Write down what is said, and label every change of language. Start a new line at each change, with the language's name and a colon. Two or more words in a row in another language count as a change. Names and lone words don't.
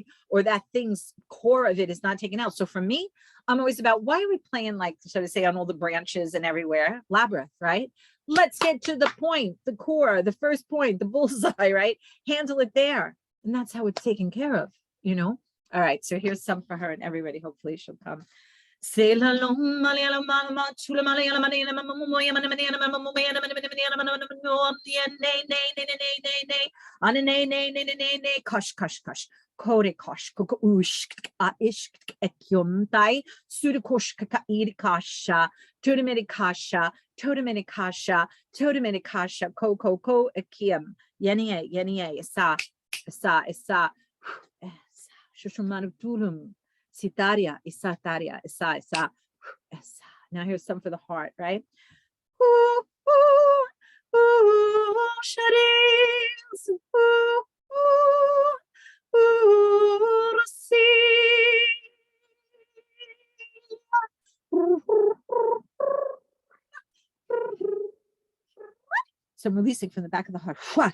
English: Or that thing's core of it is not taken out. So for me, I'm always about, why are we playing, like, so to say, on all the branches and everywhere? Labyrinth, right? Let's get to the point, the core, the first point, the bullseye, right? Handle it there. And that's how it's taken care of, you know? All right, so here's some for her and everybody. Hopefully she'll come. Kosh, kosh, kosh. Kore kosh, koko ush, a ish, ekyum tai, sudakosh, kaka irikasha, totemedikasha, totemedikasha, totemedikasha, ko, ekyum, yenie, isa, shushumanutulum, sitaria, isataria, isa. Now here's some for the heart, right? Ooh, ooh, ooh, sharis, ooh, ooh. So I'm releasing from the back of the heart.